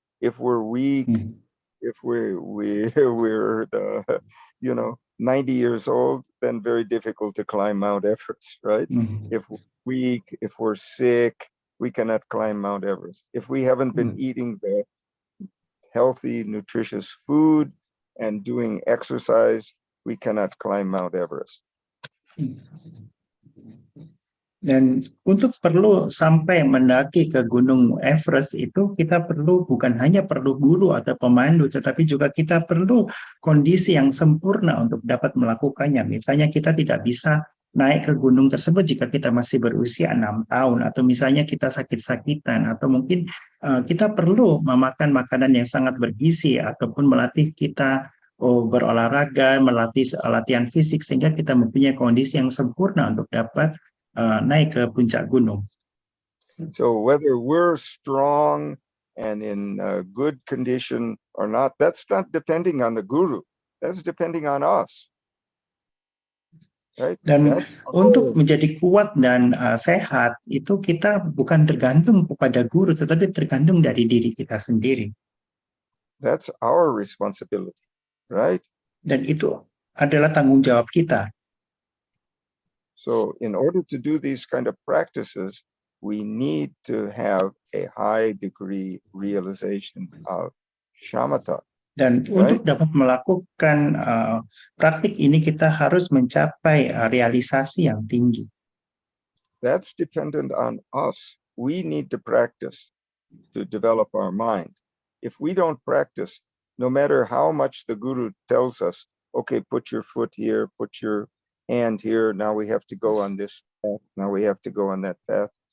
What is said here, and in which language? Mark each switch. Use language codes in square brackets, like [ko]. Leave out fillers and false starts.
[en] If we're weak, if we're the 90 years old, then very difficult to climb Mount Everest, right? If we're weak, if we're sick, we cannot climb Mount Everest. If we haven't been eating the healthy, nutritious food, and doing exercise, we cannot climb Mount Everest. [id] Dan untuk perlu sampai mendaki ke Gunung Everest itu kita perlu bukan hanya perlu guru atau pemandu, tetapi juga kita perlu kondisi yang sempurna untuk dapat melakukannya. Misalnya kita tidak bisa naik ke gunung tersebut jika kita masih berusia 6 tahun, atau misalnya kita sakit-sakitan, atau mungkin kita perlu memakan makanan yang sangat bergizi, ataupun melatih kita berolahraga, melatih latihan fisik, sehingga kita mempunyai kondisi yang sempurna untuk dapat naik ke puncak gunung. [en] So whether we're strong and in good condition or not, that's not depending on the guru. That's depending on us. Right? [id] Dan untuk menjadi kuat dan sehat itu kita bukan tergantung kepada guru, tetapi tergantung dari diri kita sendiri. [en] That's our responsibility, right? [id] Dan itu adalah tanggung jawab kita. [en] So in order to do these kind of practices, we need to have a high degree realization of shamatha. [id] Dan untuk dapat melakukan praktik ini kita harus mencapai realisasi yang tinggi. [en] That's dependent on us. We need to practice to develop our mind. If we don't practice, no matter how much the guru tells us, okay, put your foot here, put your hand here, now we have to go on this path, now we have to go on that path.